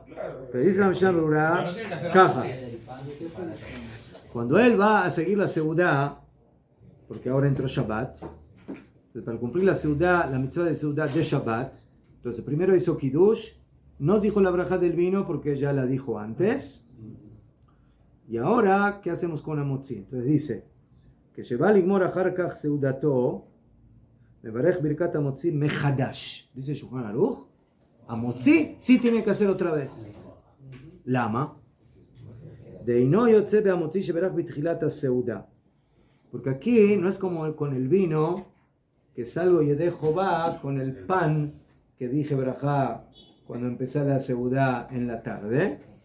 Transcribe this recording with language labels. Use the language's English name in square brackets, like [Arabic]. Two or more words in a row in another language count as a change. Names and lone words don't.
[Spanish] Pero dice la Mishnah Berurah, caja. Cuando él va a seguir la Seudá, porque ahora entró Shabbat, entonces para cumplir la Seudá, la mitzvah de Seudá de Shabbat, entonces primero hizo Kiddush, no dijo la braja del vino porque ya la dijo antes, y ahora, ¿qué hacemos con Amotzi? Entonces dice, que [Hebrew] שבא לגמור אחר כך סעודתו, מברך ברכת המוציא מחדש. [Spanish] Dice Shulchan Aruch, Amotzi sí tiene que hacer otra vez. Lama. [Hebrew] דאינו יוצא בהמוציא שבירך בתחילת הסעודה. [Spanish] Porque aquí no es como con el vino, que salgo y dejo va con el pan que dije Berajá cuando empecé la Seudá en la tarde.